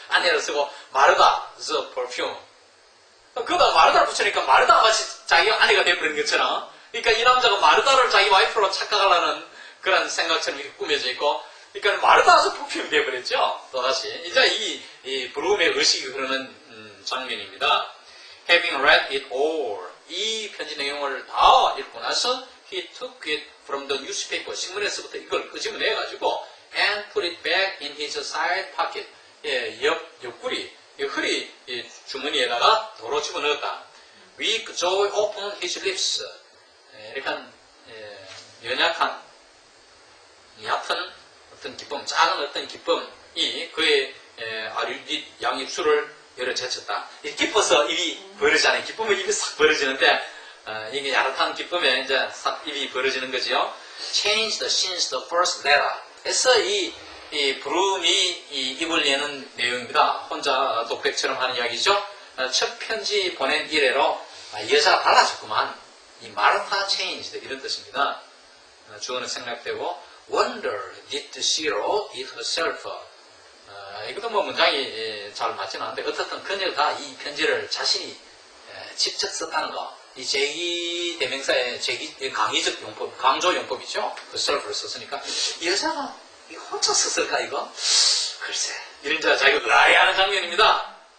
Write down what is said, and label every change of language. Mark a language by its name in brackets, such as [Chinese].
[Korean] 아내를 쓰고 마르다, [English] the perfume. [Korean] 그러다 마르다를 붙이니까 마르다가 마치 자기가 아내가 되어버린 것처럼 그러니까 이 남자가 마르다를 자기 와이프로 착각하려는 그런 생각처럼 이렇게 꾸며져 있고 그러니까 마르다가 퍼퓸이 되어버렸죠. 또다시 이제 이 브루움의 의식이 흐르는 장면입니다. [English] Having read it all [Korean] 이 편지 내용을 다 읽고 나서 [English] he took it from the newspaper [Korean] 신문에서부터 이걸 끄집어내가지고 [English] and put it back in his side pocket [Korean] 옆구리 허리 주머니에다가 도로 집어넣었다. [English] Weak joy opened his lips [Korean] 이렇게 연약한 얕은 어떤 기쁨 작은 어떤 기쁨이 그의 아류뒷 양입술을 열어 제쳤다. 기뻐서 입이 벌어지잖아요. 기쁨의 입이 싹 벌어지는데 이게 야릇한 기쁨에 이제 싹 입이 벌어지는 거지요. [English] Changed since the first letter. [Korean] 해서 이 브룸이 이 입을 여는 내용입니다. 혼자 독백처럼 하는 이야기죠. 첫 편지 보낸 이래로 여자가 달라졌구만. 이 마르타 changed 이런 뜻입니다. 주어는 생략되고 [English] Wonder did she wrote it herself. [Korean] 이것도 뭐 문장이 잘 맞지는 않는데 어떻든 그녀가 이 편지를 자신이 직접 썼다는 거. 이 제기 대명사의 강의적 용법, 강조 용법이죠. 그 self를 썼으니까 이 여자가 이거 혼자 썼을까 이거? 글쎄 이런 자기가 의아해하는 장면입니다.